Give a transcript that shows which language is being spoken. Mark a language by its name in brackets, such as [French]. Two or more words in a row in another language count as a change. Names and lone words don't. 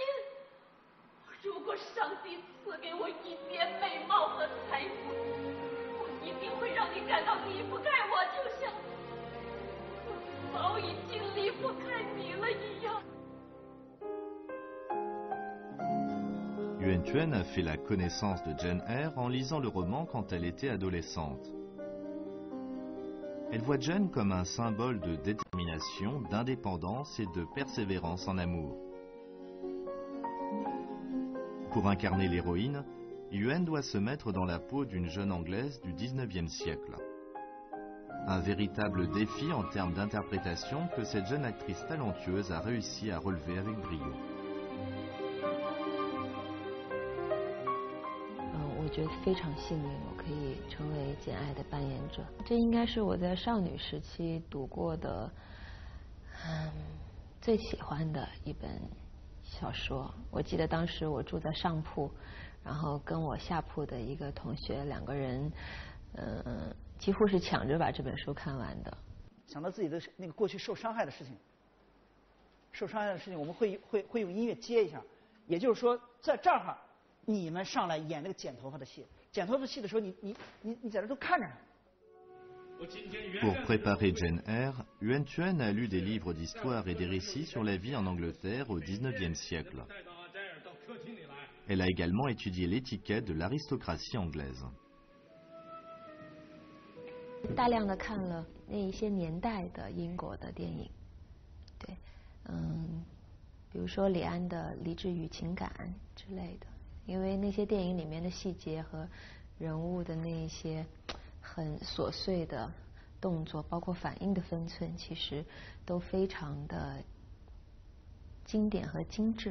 [Chinese] 如果上帝赐给我一点美貌和财富，我一定会让你感到离不开我，就像我早已经离不开你了一样。 [French] Yuan Tuan a fait la connaissance de Jane Eyre en lisant le roman quand elle était adolescente. Elle voit Jane comme un symbole de détermination, d'indépendance et de persévérance en amour. Pour incarner l'héroïne, Yuan doit se mettre dans la peau d'une jeune Anglaise du XIXe siècle. Un véritable défi en termes d'interprétation que cette jeune actrice talentueuse a réussi à relever avec brio. [Chinese] 我觉得非常幸运，我可以成为简爱的扮演者。这应该是我在少女时期读过的，最喜欢的一本小说。我记得当时我住在上铺，然后跟我下铺的一个同学两个人，几乎是抢着把这本书看完的。想到自己的那个过去受伤害的事情，我们会用音乐接一下。也就是说，在这儿你们上来演那个剪头发的戏，剪头发戏的时候，你在这都看着。 [French] Pour préparer Jane Eyre, Yuan Tuan a lu des livres d'histoire et des récits sur la vie en Angleterre au XIXe siècle. Elle a également étudié l'étiquette de l'aristocratie anglaise. [Chinese] 大量的看了那一些年代的英国的电影，对，比如说李安的《理智与情感》之类的，因为那些电影里面的细节和人物的那一些很琐碎的动作，包括反应的分寸，其实都非常的经典和精致。